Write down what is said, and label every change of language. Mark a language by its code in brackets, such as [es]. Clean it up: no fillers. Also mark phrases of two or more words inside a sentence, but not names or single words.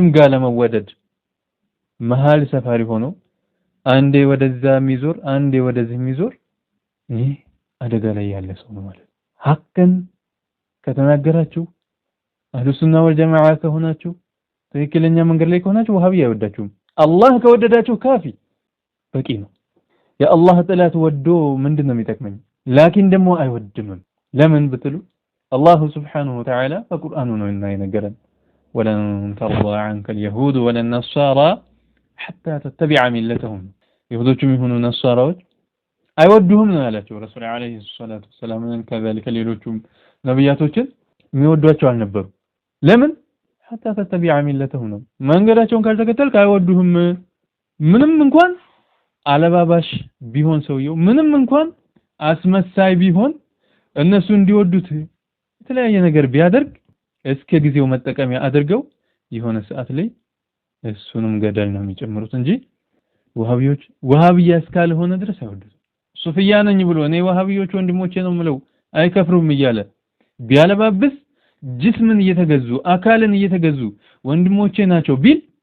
[am] ጋር ለመወደድ መሃል ሰፋሪ ሆኖ አንዴ ወደዛ የሚዞር አንዴ ወደዚህ የሚዞር ይህ አደጋ ላይ ያለ ሰው ነው ማለት ሐቅን ከተናገራችሁ [ar] أهل السنة والجماعة [am] ከሆናችሁ ትክክለኛ መንገድ ላይ ከሆናችሁ ወሃቢያ አይወዳችሁም አላህ ከወደዳችሁ ካፊ በቂ ነው የአላህ ጥላት ወዶ ምንድነው የሚጠቅመኝ ላኪን ደግሞ አይወድም ለምን ብትሉ አላህ [ar] سبحانه وتعالى [am] በቁርአኑ ነው የነገረን [ar] ولن ترضى عنك اليهود ولا النصارى حتى تتبع ملتهم [am] ይሁዶችም ይሁኑ ነሳራዎች አይወዱህም ነው ያላቸው ረሱል [ar] عليه الصلاة والسلام [am] ከذلك ሌሎችም ነብያቶችን የሚወዷቸው አልነበሩ ለምን [ar] حتى تتبع ملتهم [am] ነው መንገዳቸውን ካልተከተልክ አይወዱህም ምንም እንኳን አለባባሽ ቢሆን ሰውየው ምንም እንኳን አስመሳይ ቢሆን እነሱ እንዲወዱት የተለያየ ነገር ቢያደርግ እስከ ጊዜው መጠቀሚያ አድርገው የሆነ ሰዓት ላይ እሱንም ገደል ነው የሚጨምሩት እንጂ ወሃቢዮች ወሃቢያ እስካልሆነ ድረስ አይወዱት ሱፍያ ነኝ ብሎ እኔ ወሃቢዮች ወንድሞቼ ነው ምለው አይከፍሩም እያለ ቢያለባብስ ጅስምን እየተገዙ አካልን እየተገዙ ወንድሞቼ ናቸው ቢል